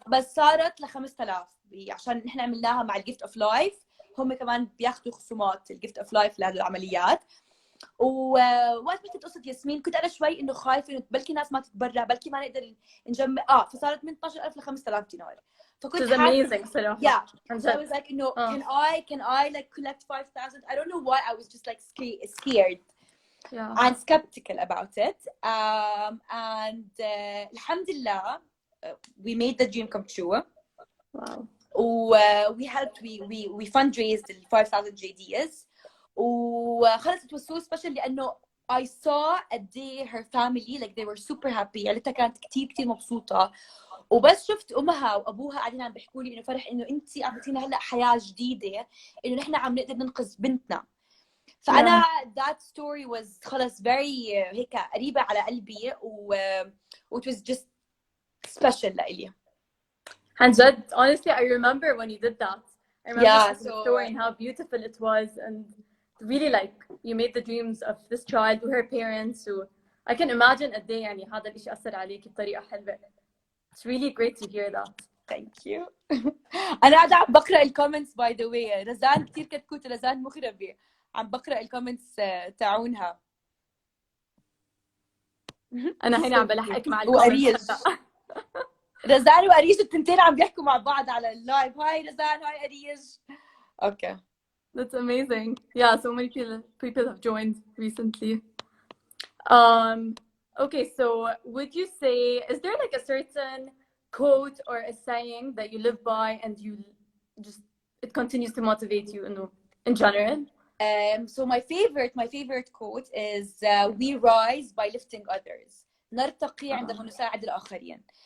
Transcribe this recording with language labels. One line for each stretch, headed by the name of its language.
Arabic: بس صارت ل 5,000 عشان نحن عملناها مع الجيفت اوف لايف. هم كمان بياخذوا خصومات الجيفت اوف لايف لهذه العمليات. ووقت حكيت قصة ياسمين كنت أنا شوي إنه خايفة إنه بلكي ناس ما تتبرع, بلكي ما نقدر نجمع. فصارت من 12,000 ل 5,000 دينار. فكنت
English: amazing
Arabic: صراحة.
English: Yeah. So I was like, can I like collect 5,000? I don't know why I was just like scared and skeptical about it. And alhamdulillah, we made the dream come true. Wow. We helped. We fundraised 5,000 JDs.
Arabic: وخلص
English: it was so special
Arabic: لأنه
English: I saw
Arabic: قد ايه
English: her family like they were super happy.
Arabic: عيلتها كانت كتير مبسوطة. وبس شفت امها وابوها قاعدين عم بيحكوا لي انه فرح انه انت اعطيتينا هلا حياه جديده، انه نحن عم نقدر ننقذ بنتنا. فانا
English: that story was
Arabic: خلص
English: very
Arabic: هيك قريبه على قلبي
English: it was just special
Arabic: لإلي. عن جد
English: honestly I remember when you did that. I remember the story and how beautiful it was, and really like you made the dreams of this child with her parents. I can imagine
Arabic: قد ايه يعني هذا الشيء أثر عليكي بطريقة حلوة.
English: It's really great to hear that. Thank you.
Arabic: أنا قاعدة عم بقرأ الكومنتس
English: by the way.
Arabic: رزان كتير كتكوت، رزان مغربة، عم بقرأ الكومنتس تاعونها. أنا هنا عم بلحقك مع الكومنتس. رزان وأريج التنتين عم بيحكوا مع بعض على اللايف. هاي رزان، هاي أريج.
English: Okay. That's amazing. Yeah, so many people have joined recently. Okay, so would you say, is there like a certain quote or a saying that you live by and you just, it continues to motivate you in general? So my favorite quote is we rise by lifting others.
Arabic: نرتقي عندما نساعد الآخرين.